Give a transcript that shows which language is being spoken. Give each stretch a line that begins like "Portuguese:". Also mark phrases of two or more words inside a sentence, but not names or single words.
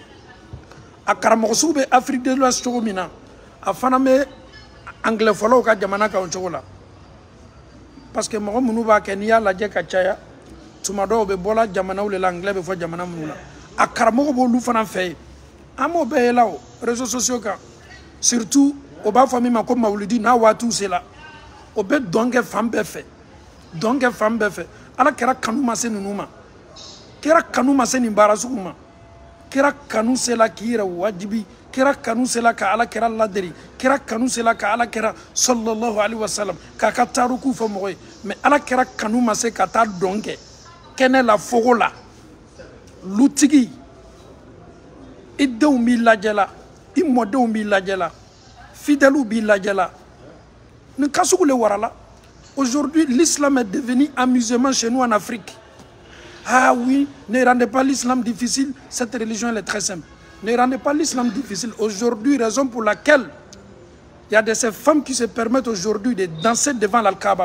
Bambara: a karamɔgɔ sugu bɛ Afrique de l'Ouest cogo min na a fana bɛ anglais fɔlaw ka jamana kan o cogo la
French: parce que
Bambara: mɔgɔ minnu b'a kɛ n'i y'a lajɛ ka caya tuma dɔw bɛ bɔla jamanaw de la anglais bɛ fɔ jamana minnu na a karamɔgɔ b'olu fana fɛ yen an m'o bɛɛ ye la o
French: réseaux sociaux
Bambara: kan surtout o b'a fɔ min ma ko mawulidi n'a waatiw sera o bɛ dɔn kɛ fan bɛɛ fɛ Ala kɛra kanu ma se ninnu ma kɛra kanu ma se nin baara sugu ma kɛra kanu sela k'i yɛrɛ wajibi kɛra kanu sela ka Ala kɛra laderi kɛra kanu sela ka Ala kɛra
Arabic: sallallahu alaihi wasallam
Bambara: k'a ka taariku fɔ mɔgɔ ye mais Ala kɛra kanu ma se ka taa dɔn kɛ kɛnɛ la fogo la lutigi i denw b'i lajɛ la i mɔdenw b'i lajɛ la fidèles b'i lajɛ la nin ka sugu le warala
French: aujourd'hui l'islam est devenu amusement chez nous en Afrique. Ah oui, ne rendez pas l'islam difficile, cette religion elle est très simple. Ne rendez pas l'islam difficile. Aujourd'hui, raison pour laquelle il y a de ces femmes qui se permettent aujourd'hui de danser devant l'Al-Kaaba.